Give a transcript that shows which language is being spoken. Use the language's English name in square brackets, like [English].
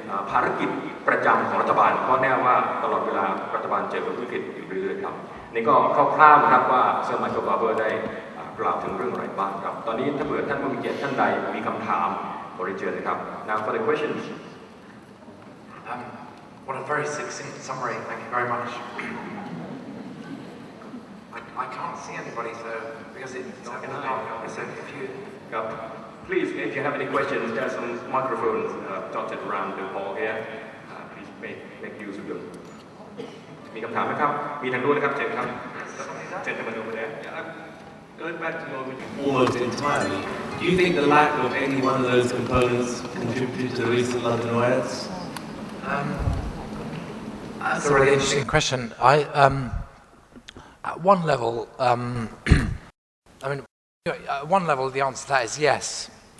[Thai] ภารกิจประจำของรัฐบาลเพราะแน่ว่าตลอดเวลารัฐบาลเจอกับวิกฤตอยู่เรื่อยๆครับนี่ก็คร่าวๆนะครับว่าเซอร์ไมเคิล บาร์เบอร์ได้กล่าวถึงเรื่องอะไรบ้างครับตอนนี้ถ้าเผื่อท่านผู้มีเกียรติท่านใดมีคำถามขอเรียนเชิญเลยครับ [English] Now for the questions What a very succinct summary. Thank you very much. I can't see anybody, so because it's in the dark. So if you, please, if you have any questions, there are some microphones dotted around the hall here. Please make use of them. [Thai] มีคำถามไหมครับมีทางนู้นนะครับเชิญครับเชิญท่านมาดูเลย [English] Going back to your almost entirely, do you think the lack of any one of those components contributed to the recent London riots? That's a really interesting question. At one level, at one level, the answer to that is yes.